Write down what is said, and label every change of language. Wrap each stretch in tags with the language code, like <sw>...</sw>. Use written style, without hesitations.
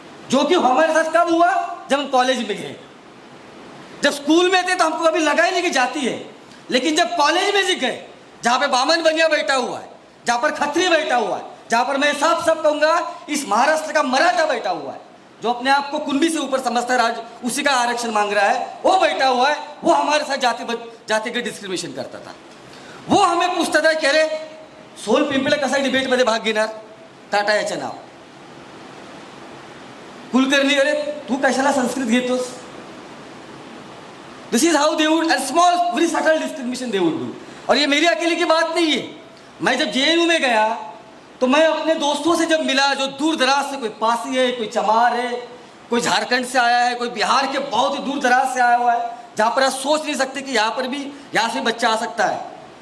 <hi>जो कि हमारे साथ कब हुआ, जब हम कॉलेज में गए। जब स्कूल में थे तो हमको कभी लगा ही नहीं कि जाती है, लेकिन जब कॉलेज में गए, जहाँ पे बामन बनिया बैठा हुआ है, जहाँ पर खत्री बैठा हुआ है, जहाँ पर मैं साफ कहूँगा इस महाराष्ट्र का मराठा बैठा हुआ है, जो अपने आप को कुंभी से ऊपर समझता है, राज उसी का आरक्षण मांग रहा है, वो बैठा हुआ है, वो हमारे साथ जाति के डिस्क्रिमिनेशन करता था। वो हमें पूछता था कि</hi> <mr>अरे सोल पिंपळे कसा डिबेटमध्ये भाग घेणार, टाटा याचं नाव, कुलकर्णी अरे तू कशाला संस्कृत घेतोस।</mr> <en>This is how they would, and small very subtle discrimination they would do.</en> <hi>और ये मेरी अकेले की बात नहीं है। मैं जब जेएनयू में गया तो मैं अपने दोस्तों से जब मिला, जो दूर दराज से, कोई पासी है, कोई चमार है, कोई झारखंड से आया है, कोई बिहार के बहुत ही दूर दराज से आया हुआ है, जहाँ पर आप सोच नहीं सकते कि यहाँ से बच्चा आ सकता है।</hi>